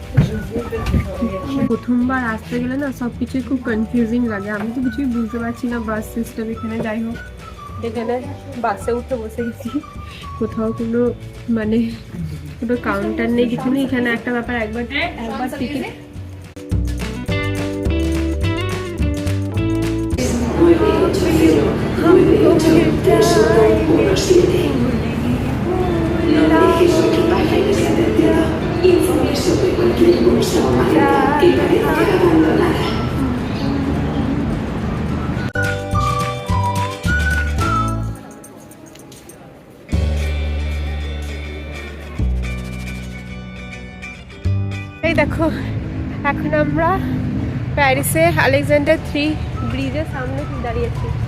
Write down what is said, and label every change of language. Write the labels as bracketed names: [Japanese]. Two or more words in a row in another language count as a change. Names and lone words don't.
[Bangla] প্রথমবার আসতে গেলে না সব কিছুই খুব কনফিউজিং লাগে, আমি তো কিছুই বুঝতে পারছি না [English] bus system [Bangla] এখানে। যাই হোক, এখানে বাসে উঠে বসে গেছি, কোথাও কোনো মানে কোনো কাউন্টার নেই, কিছু নেই। এখানে একটা ব্যাপার, একবার টিকিট [Spanish] No deje su equipaje que sea atendido. Informe sobre cualquier bolsa o maleta que parezca abandonada. [Bangla] এই দেখো, এখন আমরা প্যারিসে আলেকজান্ডার 3 ব্রিজের সামনে দাঁড়িয়েছি।